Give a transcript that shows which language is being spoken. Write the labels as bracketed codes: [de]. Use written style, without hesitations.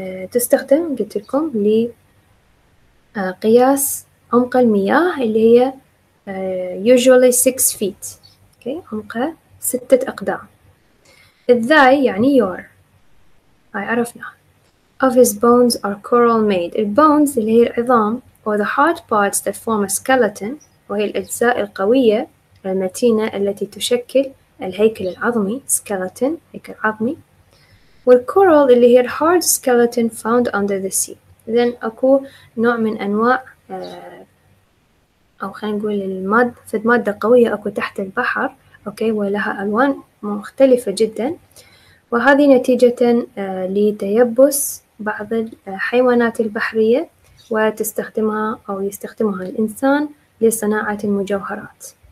[ar] تستخدم قلت لكم لقياس عمق المياه اللي هي [en] usually 6 feet. [ar] أوكي عمقها 6 أقدام. الذاي يعني [en] your. [ar] هاي عرفناها. [en] Of his bones are coral made. [ar] البونز اللي هي العظام [en] or the hard parts that form a skeleton [ar] وهي الأجزاء القوية المتينة التي تشكل الهيكل العظمي skeleton هيكل عظمي والكورال اللي هي ال [en] hard skeleton found under the sea. [ar] إذن أكو نوع من أنواع أو خلينا نقول مادة قوية أكو تحت البحر أوكي ولها ألوان مختلفة جدا وهذه نتيجة لتيبس بعض الحيوانات البحرية وتستخدمها أو يستخدمها الإنسان لصناعة المجوهرات.